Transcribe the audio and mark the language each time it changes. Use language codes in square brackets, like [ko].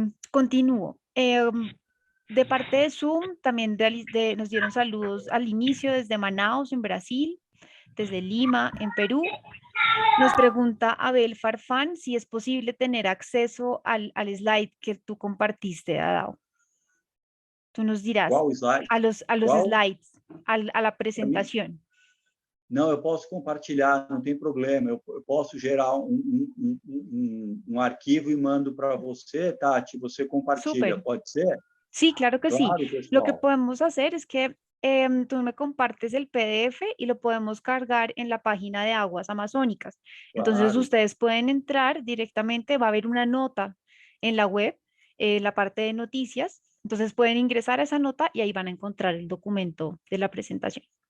[es] Continúo. De parte de Zoom, también nos dieron saludos al inicio desde Manaus, en Brasil, desde Lima, en Perú. Nos pregunta Abel Farfán si es posible tener acceso al slide que tú compartiste, Adao. Tú nos dirás. ¿Cuál slide? A los slides, a la presentación. [pt] Não, eu posso compartilhar, não tem problema. Eu posso gerar um arquivo e mando para você, Tati, você compartilha, Super. Pode ser? [es] Sí, claro que claro, sí. Pessoal. Lo que podemos hacer es que tú me compartes el PDF y lo podemos cargar en la página de Aguas Amazónicas. Claro. Entonces ustedes pueden entrar directamente, va a haber una nota en la web, la parte de noticias. Entonces pueden ingresar a esa nota y ahí van a encontrar el documento de la presentación.